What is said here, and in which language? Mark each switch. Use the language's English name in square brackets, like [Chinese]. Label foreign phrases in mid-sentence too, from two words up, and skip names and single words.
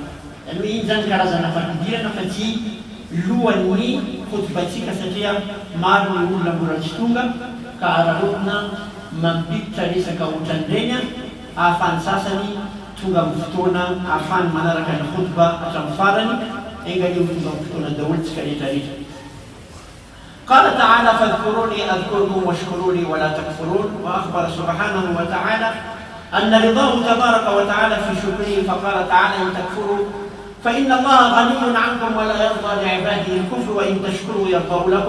[Malagasy] Zany hoe iny zany karazana fampidirana fa tsy lohan'ny khutbatsika satria maro ny olona mbola tsy tonga ka ararotina mampiditra resaka ohatran'ireny ahafany sasany tonga amin'ny fotoana ahafany manaraka ny khutba hatramin'ny farany engany eo tonga amin'ny fotoana daholo tsika rehetrarehetra. [Arabic] قال تعالى فاذكروني أذكركم واشكروا لي ولا تكفرون. وأخبر سبحانه وتعالى أن رضاه تبارك وتعالى في شكره فقال تعالى إن تكفروا فإن الله غني عنكم ولا يرضى لعباده الكفر وإن تشكروا يرضه لكم.